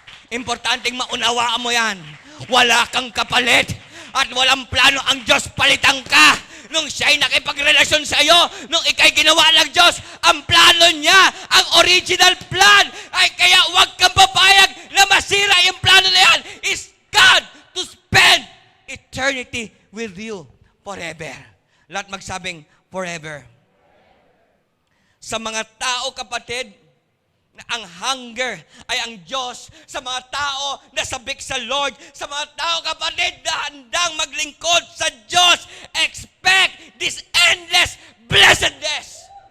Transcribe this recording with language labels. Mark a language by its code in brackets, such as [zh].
[tl] Importanteng maunawaan mo yan. Wala kang kapalit at walang plano ang Diyos palitan ka. Nung siya'y nakipagrelasyon sa iyo, nung ika'y ginawa ng Diyos, ang plano niya, ang original plan, ay kaya huwag kang papayag na masira yung plano na yan. [en] Is God to spend eternity with you forever. [tl] Lahat magsabing forever. Sa mga tao, kapatid, na ang hunger ay ang Diyos. Sa mga tao na sabik sa Lord, sa mga tao, kapatid, na handang maglingkod sa Diyos, [en] expect this endless blessedness.